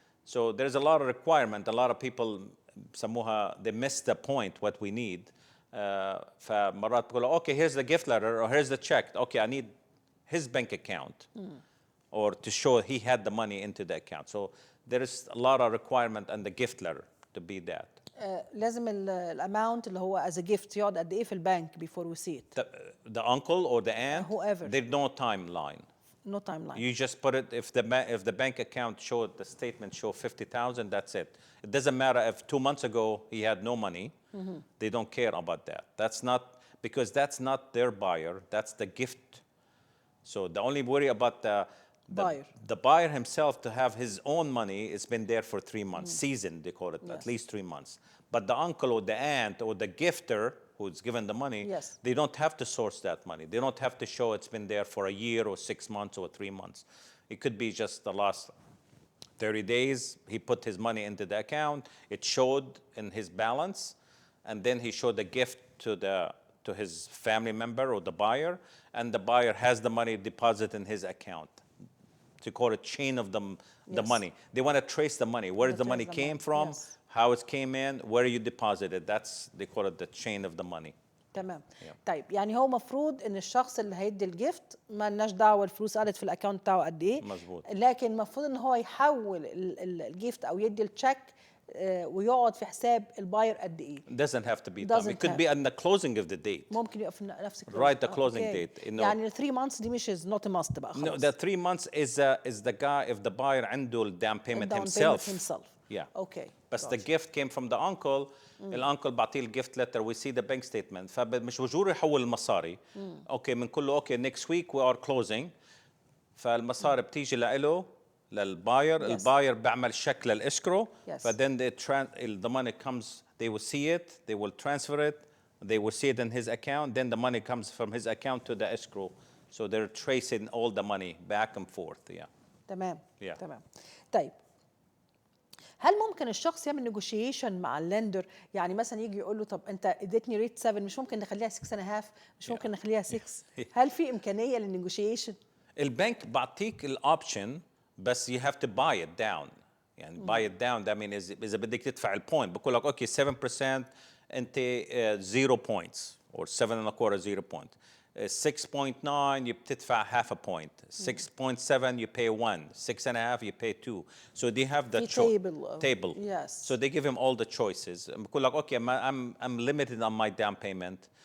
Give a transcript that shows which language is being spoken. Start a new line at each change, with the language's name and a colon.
English: So there's a lot of requirement. A lot of people they miss the point what we need.
Arabic: فمرات بقولوا,
English: okay, here's the gift letter or here's the check. Okay, I need his bank account or to show he had the money into the account. So there is a lot of requirement on the gift letter to be that.
Arabic: لازم الاماونت اللي هو
English: as a gift
Arabic: يقعد قد ايه في البنك
English: before we see it. The uncle or the aunt, whoever. There's no timeline. No timeline. You just put it, if the bank account showed, the statement show 50,000, that's it. It doesn't matter if 2 months ago he had no money. They don't care about that. That's not, because that's not their buyer, that's the gift. So the only worry about the buyer himself to have his own money, it's been there for 3 months, seasoned, they call it, at least 3 months. But the uncle or the aunt or the gifter who's given the money, they don't have to source that money. They don't have to show it's been there for a year or 6 months or 3 months. It could be just the last 30 days, he put his money into the account, it showed in his balance, and then he showed the gift to his family member or the buyer, and the buyer has the money deposited in his account. To call it chain of the money. They want to trace the money. Where the money came from, how it came in, where you deposited. They call it the chain of the money.
Arabic: تمام. طيب يعني هو مفروض ان الشخص اللي هيدي الجيفت ما لناش دعوه الفلوس قعدت في الاكونت بتاعه قد ايه. مظبوط. لكن المفروض ان هو يحول الجيفت او يدي التشيك ويقعد في حساب الباير قد ايه.
English: Doesn't have to be done. It could be on the closing of the date.
Arabic: ممكن يقف نفس الكلوزنج.
English: Right, the closing date.
Arabic: يعني 3 months دي مش
English: is not a must
Arabic: بقى خلاص.
English: No, the 3 months is the guy, if the buyer
Arabic: عنده
English: the down payment himself. Yeah. Okay. But the gift came from the uncle.
Arabic: الانكل بعطيه الجيفت letter.
English: We see the bank statement.
Arabic: فمش وجوره يحول المصاري.
English: Okay,
Arabic: بنقول له
English: okay, next week we are closing.
Arabic: فالمصاري بتيجي له للباير. الباير بيعمل شيك للإسكرو.
English: فدthen the money comes, they will see it, they will transfer it, they will see it in his account, then the money comes from his account to the escrow. So they're tracing all the money back and forth. Yeah.
Arabic: تمام. تمام. طيب هل ممكن الشخص يعمل نيجوشيشن مع اللندر؟ يعني مثلا يجي يقول له طب انت اديتني ريت 7 مش ممكن نخليها 6.5 مش ممكن نخليها 6 هل في امكانيه للنيجوشيشن؟ البنك بعطيك الاوبشن بس
English: you have to buy it down.
Arabic: يعني
English: buy it down that means
Arabic: إذا بدك تدفع البوينت بقول لك اوكي
English: 7%
Arabic: انت
English: 0 points or 7.25 0 point. 6.9 you
Arabic: بتدفع
English: half a point. 6.7 you pay 1. 6.5 you pay 2. So they have the table. Yes. So they give him all the choices.
Arabic: بقول لك اوكي
English: I'm limited on my down payment.